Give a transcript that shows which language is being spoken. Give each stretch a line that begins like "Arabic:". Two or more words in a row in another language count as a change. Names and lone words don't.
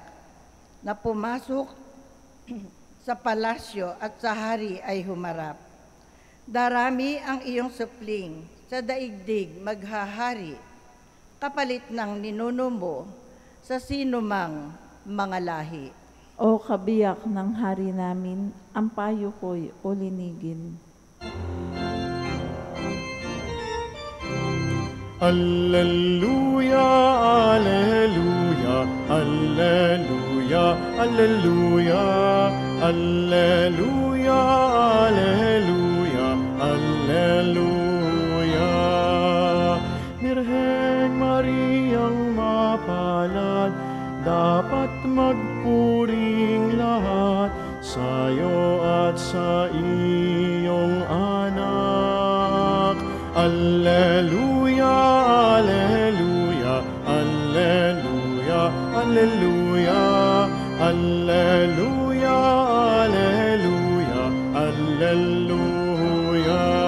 Filipino: Na pumasok sa palasyo at sa hari ay humarap. Darami ang iyong supling, sa daigdig maghahari, kapalit ng ninuno mo sa sinumang mga lahi. O kabiyak ng hari namin, ang payo ko'y ulinigin.
Latin: Alleluia, alleluia, alleluia, alleluia, alleluia, alleluia, alleluia.
Filipino: Birheng Mariang mapalad, dapat magpuring lahat sa'yo at sa iyong anak.
Latin: Alleluia, alleluia, alleluia, alleluia, alleluia, alleluia, alleluia.